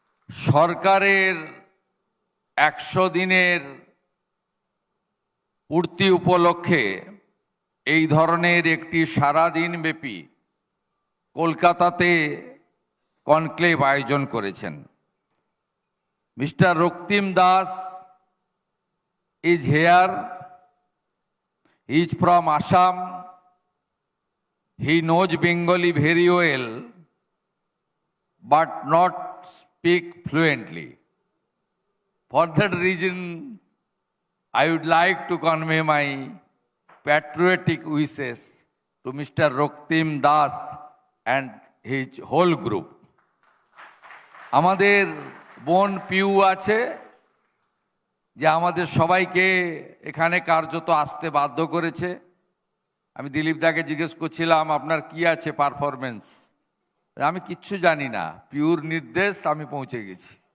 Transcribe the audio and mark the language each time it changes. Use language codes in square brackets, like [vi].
[bn] সরকারের 100 দিনের পূর্তি উপলক্ষে এই ধরনের একটি সারাদিনব্যাপী কলকাতাতে কনক্লেভ আয়োজন করেছেন। [en] Mister Roktim Das is here. He is from Assam. He knows Bengali very well, but not speak fluently. For that reason, I would like to convey my patriotic wishes to Mr. Roktim Das and his whole group. [bn] আমাদের বোন পিউ আছে যে আমাদের সবাইকে এখানে কার্যত আসতে বাধ্য করেছে। আমি দিলীপ দাকে জিজ্ঞেস করছিলাম আপনার কি আছে পারফরমেন্স, আমি কিচ্ছু জানি না, পিউর নির্দেশ আমি পৌঁছে গেছি।